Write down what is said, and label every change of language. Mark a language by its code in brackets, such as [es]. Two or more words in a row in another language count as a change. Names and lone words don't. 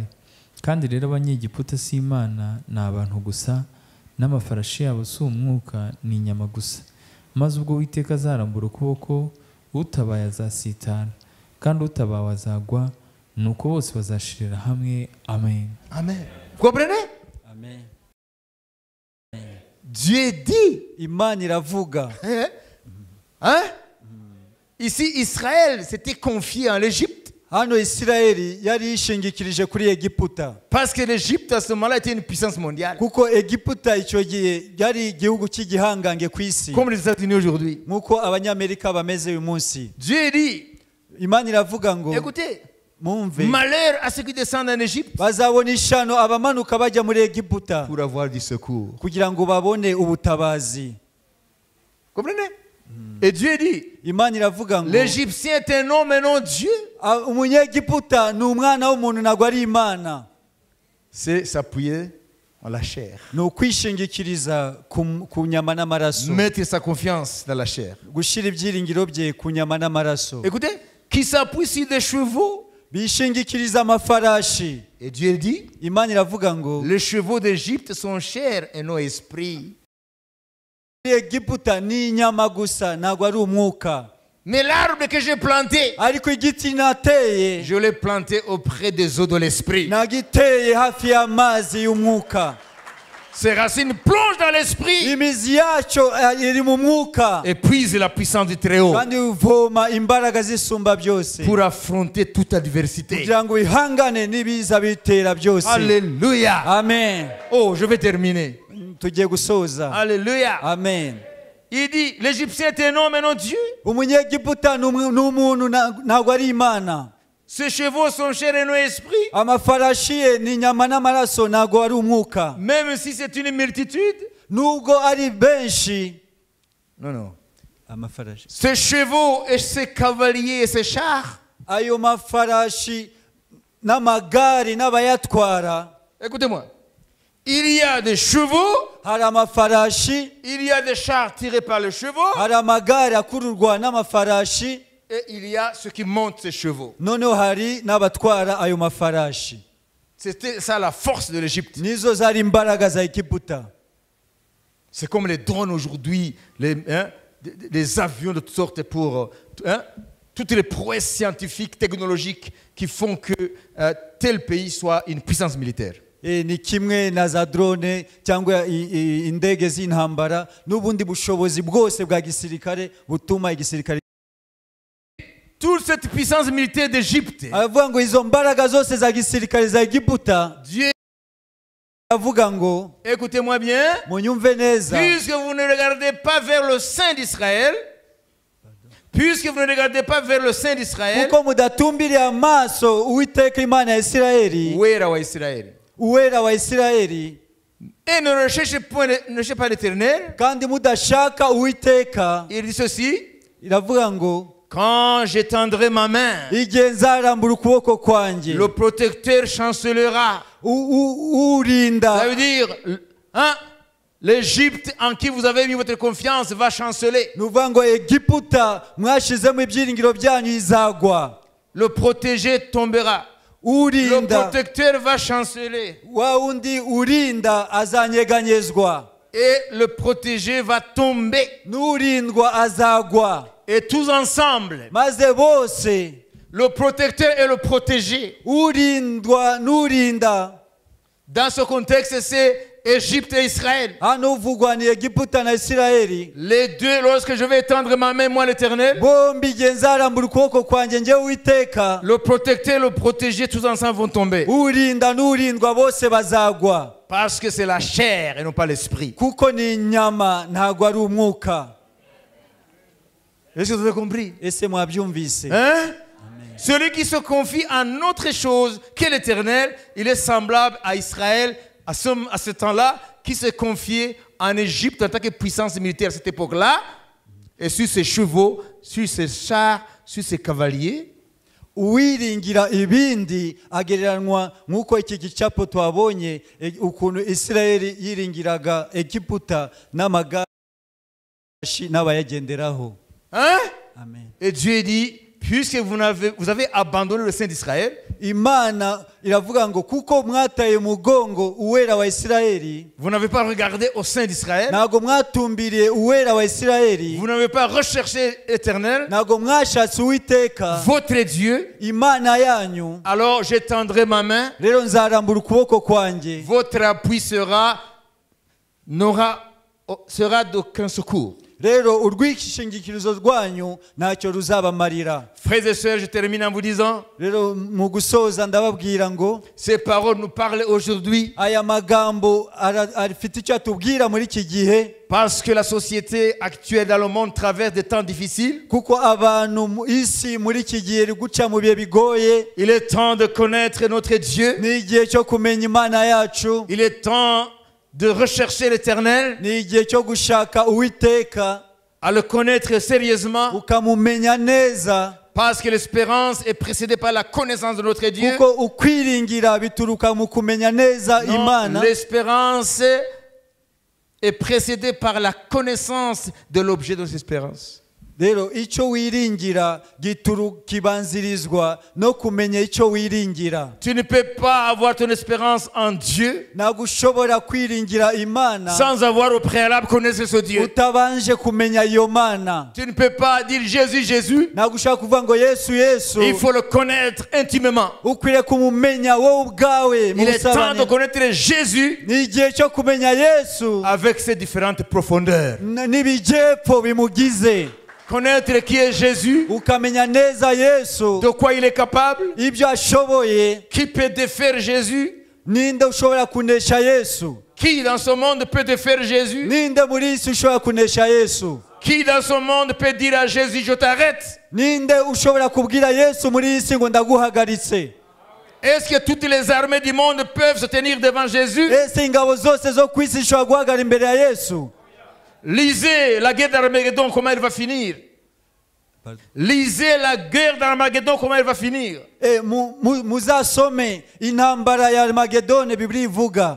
[rw] Kandi rero abanyegiputa si Imana, ni abantu gusa, n'amafarashi yabo si umwuka, ni inyama gusa. Maze ubwo Uwiteka azarambura ukuboko, utabaye azasitara, kandi utabawe azagwa, nuko bose bazashirira hamwe. Amen. [fr] Amen. Vous comprenez? Amen. Dieu dit. [rw] Imana iravuga. [fr] Hein? Ici, Israël s'était confié en l'Égypte. [rw] hano Isirayeli yari yishingikirije kuri Egiputa [fr] Parce que l'Égypte à ce moment-là était une puissance mondiale. [rw] kuko Egiputa icyo gihe yari igihugu cy'igihangange ku isi [fr] Comme les États-Unis aujourd'hui. [rw] nk'uko abanyamerika bameze uyu munsi. [fr] Dieu dit, [rw] Imana iravuga ngo [fr] écoutez, [rw] mumve [fr] malheur à ceux qui descendent en Égypte [rw] bazabona ishano abamanuka bajya muri Egiputa [fr] pour avoir du secours. [rw] kugira ngo babone ubutabazi. [fr] Comprenez? Et Dieu dit, [rw] Imana iravuga ngo [fr] l'Égyptien est un homme et non Dieu. [rw] umunyegiputa ni umwana w'umuntu ntabwo ari Imana. [fr] C'est s'appuyer en la chair. [rw] Ni ukwishingikiriza ku nyama n'amaraso, [fr] Mettre sa confiance dans la chair. [rw] gushyira ibyiringiro bye ku nyama n'amaraso. [fr] Écoutez, qui s'appuie sur des chevaux. [rw] Bishingikiriza amafarashi. [fr] Et Dieu dit, [rw] Imana iravuga ngo [fr] les chevaux d'Égypte sont chair et non esprit. [rw] Egiputa ni inyama gusa ntabwo ari umwuka. [fr] Mais l'arbre que j'ai planté, [rw] Ariko igiti nateye [fr] je l'ai planté auprès des eaux de l'esprit. [rw] nagiteye hafi y'amazi y'umwuka. [fr] Ses racines plongent dans l'esprit [rw] Imizi yacyo iri mu mwuka [fr] et puisent la puissance du Très-Haut [rw] kandi uvoma imbaraga zisumba byose [fr] pour affronter toute adversité. [rw] kugira ngo ihangane n'ibiza bitera byose. [fr] Alléluia. Amen. Oh, je vais terminer. [rw] Tugiye gusoza. Alléluia. Amen. [fr] Il dit, l'Égyptien est un homme et non Dieu. [rw] Umunyegiputa ni umuntu ntabwo ari Imana. [fr] Ses chevaux sont chair et non esprit. [rw] Amafarashi ye ni inyama n'amaraso ntabwo ari umwuka. [fr] Même si c'est une multitude. [rw] Nubwo ari benshi. [fr] Non, non. [rw] Amafarashi. [fr] Ses chevaux et ses cavaliers et ses chars. [rw] Ayo mafarashi n'amagare n'abayatwara. [fr] Écoutez-moi. Il y a des chevaux. [rw] Hari amafarashi. [fr] Il y a des chars tirés par les chevaux. [rw] Hari amagare akururwa n'amafarashi. [fr] Et il y a ceux qui montent ces chevaux. [rw] Noneho hari n'abatwara ayo mafarashi. [fr] C'était ça la force de l'Égypte. [rw] Nizo zari imbaraga za Egiputa. [fr] C'est comme les drones aujourd'hui, les avions de toutes sortes pour toutes les prouesses scientifiques, technologiques qui font que tel pays soit une puissance militaire. [rw] Ni kimwe na za drone cyangwa indege z'intambara n'ubundi bushobozi bwose bwa gisirikare butuma igisirikare. [fr] Toute cette puissance militaire d'Égypte, [rw] avuga ngo izo mbaraga zose za gisirikare za Egiputa, [fr] Dieu [rw] avuga ngo [fr] écoutez-moi bien, [rw] munyumve neza, [fr] puisque vous ne regardez pas vers le sein d'Israël, [rw] kuko mudatumbiriye amaso Uwiteka Imana ya Isirayeli, uwera wa Isirayeli, uwera wa Isirayeli, [fr] et ne recherchez pas l'Éternel, [rw] kandi mudashaka Uwiteka, [fr] il dit ceci, [rw] iravuga ngo [fr] quand j'étendrai ma main, [rw] igihe nzarambura ukuboko kwanjye, [fr] le protecteur chancelera. [rw] urinda. [fr] Ça veut dire, l'Égypte en qui vous avez mis votre confiance va chanceler. [rw] Nuvuga ngo Egiputa mwashizemo ibyiringiro byanyu izagwa. [fr] Le protégé tombera. Le [rw] Urinda, [fr] protecteur va chanceler. [rw] wa undi urinda azanyeganyezwa. [fr] Et le protégé va tomber. [rw] N'urindwa azagwa. [fr] Et tous ensemble, [rw] Maze bose, [fr] le protecteur et le protégé. [rw] urindwa n'urinda. [fr] Dans ce contexte, c'est Égypte et Israël. [rw] Hano uvugwa ni Egiputa na Isirayeli. [fr] Les deux, lorsque je vais étendre ma main, moi l'Éternel, [rw] Bombi igihe nzarambura ukuboko kwanjye njye Uwiteka, [fr] le protecteur et le protégé, tous ensemble vont tomber. [rw] urinda n'urindwa bose bazagwa. [fr] Parce que c'est la chair et non pas l'esprit. [rw] Kuko ni inyama ntabwo ari umwuka. [fr] Est-ce que vous avez compris? [rw] Ese mwabyumvise? [fr] Hein? Celui qui se confie en autre chose que l'Éternel, il est semblable à Israël à ce temps-là, qui se confiait en Égypte en tant que puissance militaire à cette époque-là, et sur ses chevaux, sur ses chars, sur ses cavaliers. [rw] Uwiringira ibindi agereranywa nk'uko iki gicapo twabonye ukuntu Isirayeli yiringiraga Egiputa n'amagare n'abayagenderaho. [fr] Hein? Amen. Et Dieu dit, puisque vous avez abandonné le sein d'Israël, [rw] Imana iravuga ngo kuko mwataye umugongo uwera wa Isirayeli, [fr] vous n'avez pas regardé au sein d'Israël, [rw] ntago mwatumbiriye uwera wa Isirayeli, [fr] vous n'avez pas recherché l'Éternel, [rw] ntago mwashatse Uwiteka [fr] votre Dieu, [rw] Imana yanyu, [fr] alors j'étendrai ma main, [rw] rero nzarambura ukuboko kwanjye, [fr] votre appui sera d'aucun secours. [rw] rero urwishingikirizo rwanyu ntacyo ruzabamarira. [fr] Frères et sœurs, je termine en vous disant, [rw] Rero mu gusoza ndababwira ngo [fr] ces paroles nous parlent aujourd'hui [rw] aya magambo afite icyo atubwira muri iki gihe, [fr] parce que la société actuelle dans le monde traverse des temps difficiles. [rw] kuko abantu mu isi muri iki gihe iri guca mu bihe bigoye. [fr] Il est temps de connaître notre Dieu. [rw] Ni igihe cyo kumenya Imana yacu, [fr] Il est temps de rechercher l'Éternel, [rw] ni igihe cyo gushaka Uwiteka [fr] à le connaître sérieusement, [rw] ukamumenya neza, [fr] parce que l'espérance est précédée par la connaissance de notre Dieu. [rw] kuko ukwiringira bituruka mu kumenya neza [fr] Non, [rw] Imana. [fr] l'espérance est précédée par la connaissance de l'objet de notre espérance. [rw] Rero icyo wiringira kibanzirizwa no kumenya icyo wiringira. [fr] Tu ne peux pas avoir ton espérance en Dieu [rw] Ntabwo ushobora kwiringira Imana [fr] sans avoir au préalable connaissance ce Dieu. [rw] utabanje kumenya iyo Mana. [fr] Tu ne peux pas dire Jésus, Jésus. [rw] Ntabwo ushaka kuvuga ngo Yesu Yesu, [fr] Il faut le connaître intimement. [rw] ukwiriye kumumenya wowe ubwawe mu [fr] Il est temps de [rw] busabane. [fr] connaître Jésus [rw] Ni igihe cyo kumenya Yesu [fr] avec ses différentes profondeurs. [rw] n'ibijyepfo bimugize, [fr] Connaître qui est Jésus, [rw] ukamenya neza Yesu [fr] de quoi il est capable, [rw] ibyo ashoboye. [fr] qui peut défaire Jésus, [rw] Ninde ushobora kunesha Yesu? [fr] qui dans ce monde peut défaire Jésus, [rw] Ninde muri iyi si ushobora kunesha Yesu? [fr] qui dans ce monde peut dire à Jésus, je t'arrête. [rw] Ninde ushobora kubwira Yesu muri iyi si ngo ndaguhagaritse? [fr] Est-ce que toutes les armées du monde peuvent se tenir devant Jésus? [rw] Ese ingabo zose zo ku isi zishobora guhagarara imbere ya Yesu? [fr] Lisez la guerre d'Armageddon, comment elle va finir. Lisez la guerre d'Armageddon, comment elle va finir. [rw] Muzasome intambara ya Armagedone Bibiliya ivuga